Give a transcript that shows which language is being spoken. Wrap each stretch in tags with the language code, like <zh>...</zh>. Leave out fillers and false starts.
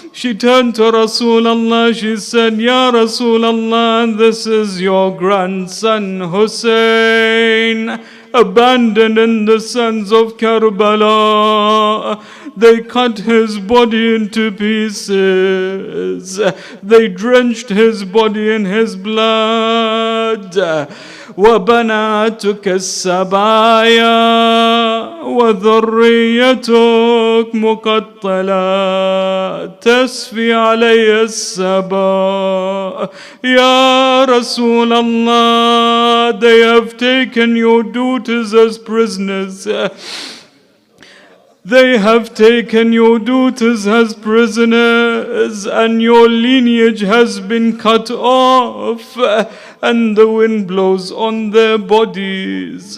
<en>She turned to Rasulullah, she said, "Ya Rasulullah, this is your grandson Hussein, abandoned in the sands of Karbala. They cut his body into pieces. They drenched his body in his blood.</en> <ar>وبناتك السبايا وذريتك مقتلة تسفي علي السبا."</ar> <en>Ya Rasulullah, they have taken your daughters as prisoners. They have taken your daughters as prisoners, and your lineage has been cut off, and the wind blows on their bodies.</en>